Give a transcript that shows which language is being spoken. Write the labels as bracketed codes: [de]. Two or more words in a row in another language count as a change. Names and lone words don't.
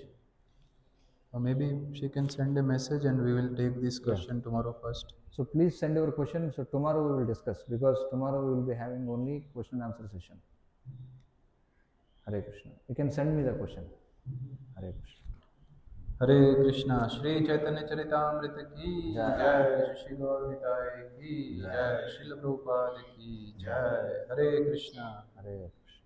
[en] Or maybe she can send a message and we will take this question tomorrow first. So please send your question. So tomorrow we will discuss, because tomorrow we will be having only question and answer session. Hare Krishna. You can send me the question. Hare Krishna. [hi] हरे कृष्णा। श्री चैतन्य चरितामृत की जय, श्री गौर निताय की जय, श्रील प्रभुपाद की जय। हरे कृष्णा। हरे